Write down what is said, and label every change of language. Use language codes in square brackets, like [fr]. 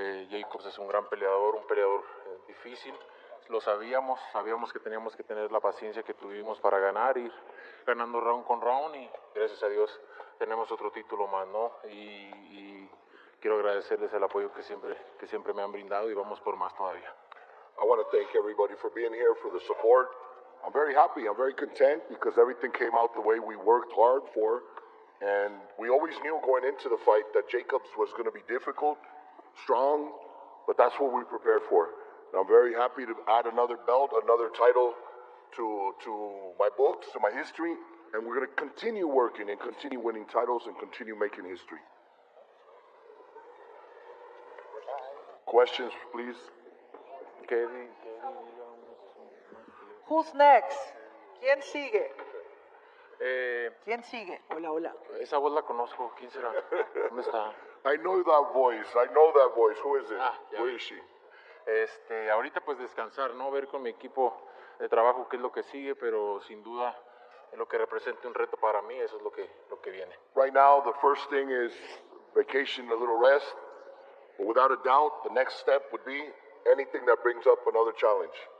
[es] Jacobs es un gran peleador, un peleador difícil. Lo sabíamos que teníamos que tener la paciencia que tuvimos para ganar, ir ganando round con round y gracias a Dios tenemos otro título más, ¿no? Y quiero agradecerles el apoyo que siempre me han brindado y vamos por más todavía. [en] I want to thank everybody for being here, for the support. I'm very happy, I'm very content because everything came out the way we worked hard for. And we always knew going into the fight that Jacobs was going to be difficult, strong, but that's what we prepared for. And I'm very happy to add another belt, another title to my books, to my history. And we're going to continue working and continue winning titles and continue making history. Questions, please. Who's next? [es] ¿Quién sigue? ¿Quién sigue? Hola, hola. Esa voz la conozco. ¿Quién será? ¿Dónde está? [en] I know that voice. I know that voice. Who is it? Where is she? [es] Ahorita pues descansar, ¿no? Ver con mi equipo de trabajo qué es lo que sigue, pero sin duda en lo que represente un reto para mí, eso es lo que viene. [en] Right now, the first thing is vacation, a little rest. But without a doubt, the next step would be anything that brings up another challenge.